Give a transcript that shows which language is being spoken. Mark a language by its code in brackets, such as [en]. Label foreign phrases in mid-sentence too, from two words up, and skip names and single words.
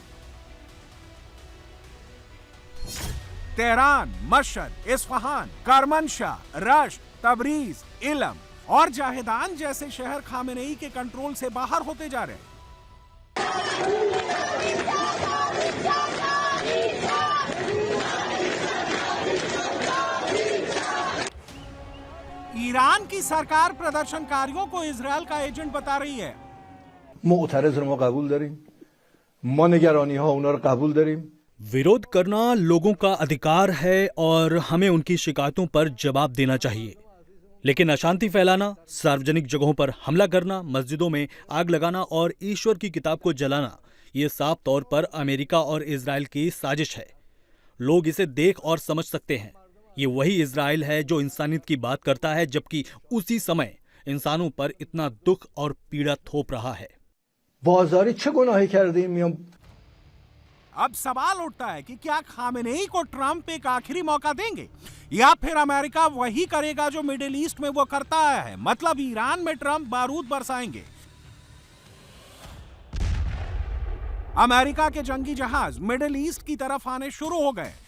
[hi] तेहरान, मशहद, इस्फहान, करमनशाह, रश्त, तबरीज, इलम और जाहेदान जैसे शहर खामेनेई के कंट्रोल से बाहर होते जा रहे हैं। ईरान की सरकार प्रदर्शनकारियों को इजरायल का एजेंट बता रही है। [fa] معترض رو ما قبول داریم ما نگرانی ها اونا رو قبول داریم। [hi] विरोध करना लोगों का अधिकार है और हमें उनकी शिकायतों पर जवाब देना चाहिए, लेकिन अशांति फैलाना, सार्वजनिक जगहों पर हमला करना, मस्जिदों में आग लगाना और ईश्वर की किताब को जलाना, ये साफ तौर पर अमेरिका और इजराइल की साजिश है। लोग इसे देख और समझ सकते हैं। ये वही इजराइल है जो इंसानियत की बात करता है, जबकि उसी समय इंसानों पर इतना दुख और पीड़ा थोप रहा है। [fa] بازاری چه گناهی کردیم میام [hi] अब सवाल उठता है कि क्या खामेनेई को ट्रंप एक आखिरी मौका देंगे या फिर अमेरिका वही करेगा जो मिडिल ईस्ट में वो करता आया है, मतलब ईरान में ट्रंप बारूद बरसाएंगे। अमेरिका के जंगी जहाज मिडिल ईस्ट की तरफ आने शुरू हो गए।